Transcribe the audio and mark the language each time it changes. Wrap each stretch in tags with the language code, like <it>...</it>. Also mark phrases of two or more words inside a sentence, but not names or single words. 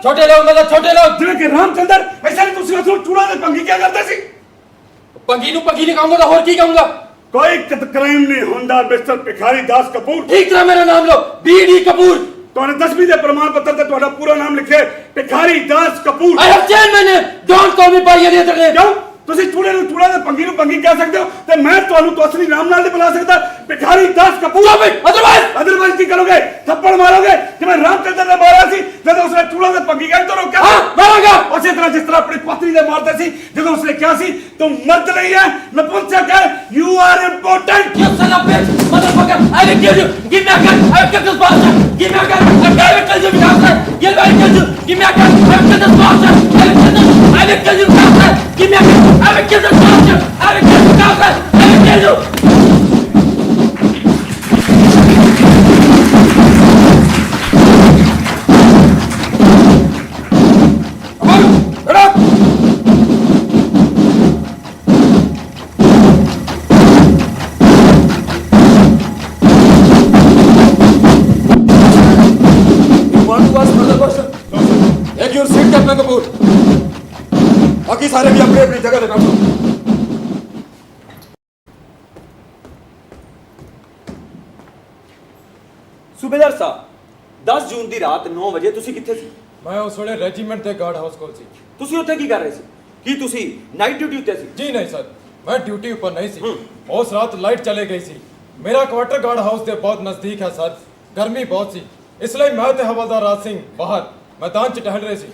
<pa>ਛੋਟੇ ਲੋਕ ਜਿਵੇਂ ਕਿ ਰਾਮਚੰਦਰ ਐਸਾ ਨਹੀਂ ਤੁਸੀਂ ਉਸ ਨੂੰ ਚੂੜਾ ਦੇ ਪੰਗੀ ਕਿਆ ਕਰਦੇ ਸੀ ਪੰਗੀ ਨੂੰ ਕਹੂੰਗਾ ਤਾਂ ਹੋਰ ਕੀ ਕਹੂੰਗਾ ਕੋਈ ਕ੍ਰਾਈਮ ਨਹੀਂ ਹੁੰਦਾ ਮਿਸਟਰ ਭਿਖਾਰੀ ਦਾਸ ਕਪੂਰ ਠੀਕ ਤਰ੍ਹਾਂ ਮੇਰਾ ਨਾਮ ਲਓ ਬੀਡੀ ਕਪੂਰ ਤੁਹਾਡੇ 10ਵੀਂ ਦੇ ਪ੍ਰਮਾਣ ਪੱਤਰ ਤੇ ਤੁਹਾਡਾ ਪੂਰਾ ਨਾਮ ਲਿਖਿਆ ਭਿਖਾਰੀ ਦਾਸ ਕਪੂਰ</pa> <en>I have changed my name. Don't call me by any other name.</en> <pa>ਕਿਉਂ ਤੁਸੀਂ ਚੂੜੇ ਨੂੰ ਚੂੜਾ ਤੇ ਪੰਗੀ ਨੂੰ ਪੰਗੀ ਕਹਿ ਸਕਦੇ ਹੋ ਤੇ ਮੈਂ ਤੁਹਾਨੂੰ ਤੋਂ ਅਸਲੀ ਨਾਮ ਨਾਲ ਨਹੀਂ ਬੁਲਾ ਸਕਦਾ। ਭਿਖਾਰੀ ਦਾਸ ਕਪੂਰ। ਅਦਰਵਾਈਜ਼ ਕੀ ਕਰੋਗੇ? ਥੱਪੜ ਮਾਰੋਗੇ ਜਿਵੇਂ ਰਾਮਚੰਦਰ ਨੇ ਮਾਰਿਆ ਸੀ ਜਦੋਂ ਉਸਨੇ ਚੂੜਾ ਤੇ ਪੰਗੀ ਕਹਿਣ ਤੋਂ ਰੋਕਿਆ? ਮਾਰਾਂਗਾ ਉਸੇ ਤਰ੍ਹਾਂ ਜਿਸ ਤਰ੍ਹਾਂ ਆਪਣੀ ਪਤਨੀ ਦੇ ਮਾਰਦੇ ਸੀ ਜਦੋਂ ਉਸਨੇ ਕਿਹਾ ਸੀ ਤੂੰ ਮਰਦ ਨਹੀਂ ਹੈ, ਨਪੁੰਸਕ ਹੈ,</pa> <en>you are important. You son of a bitch, motherfucker! I will kill you! Give me a gun! I will kill this bastard! Give me a gun! I will kill you, bastard! I will kill you! Give me a gun! I will kill this bastard! I will kill you, bastard! Give me a gun! I will kill this bastard! I will kill you, bastard! I will kill you!</en> <hi>एक</hi> <en>your seat</en> <hi>कैप्टन कपूर, बाकी सारे भी अपनी अपनी जगह पे बैठो।</hi> <pa>ਸੂਬੇਦਾਰ ਸਾਹਬ 10 ਜੂਨ ਦੀ ਰਾਤ 9 ਵਜੇ ਤੁਸੀਂ ਕਿੱਥੇ ਸੀ? ਮੈਂ ਉਸ ਵੇਲੇ ਰੈਜੀਮੈਂਟ ਦੇ ਗਾਰਡ ਹਾਊਸ ਕੋਲ ਸੀ। ਤੁਸੀਂ ਉੱਥੇ ਕੀ ਕਰ ਰਹੇ ਸੀ? ਕੀ ਤੁਸੀਂ ਨਾਈਟ ਡਿਊਟੀ ਉੱਤੇ ਸੀ? ਜੀ ਨਹੀਂ ਸਰ, ਮੈਂ ਡਿਊਟੀ ਉੱਪਰ ਨਹੀਂ ਸੀ। ਉਸ ਰਾਤ ਲਾਈਟ ਚਲੇ ਗਈ ਸੀ। ਮੇਰਾ ਕੁਆਟਰ ਗਾਰਡ ਹਾਊਸ ਦੇ ਬਹੁਤ ਨਜ਼ਦੀਕ ਹੈ ਸਰ। ਗਰਮੀ ਬਹੁਤ ਸੀ, ਇਸ ਲਈ ਮੈਂ ਤੇ ਹਵਲਦਾਰ ਰਾਜ ਸਿੰਘ ਬਾਹਰ ਮੈਦਾਨ 'ਚ ਟਹਿਲ ਰਹੇ ਸੀ।</pa>